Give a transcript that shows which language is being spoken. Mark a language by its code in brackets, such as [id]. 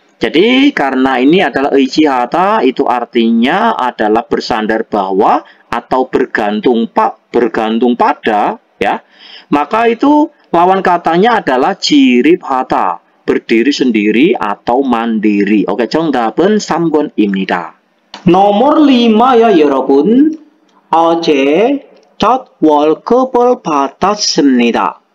[id] Jadi karena ini adalah 의지하다 itu artinya adalah bersandar bahwa atau bergantung pada ya. Maka itu lawan katanya adalah 지립하다, berdiri sendiri atau mandiri. [ko] Oke, 정답은 3번입니다. [id] Nomor 5 ya 여러분. [ko] 어제 첫 월급을 받았습니다.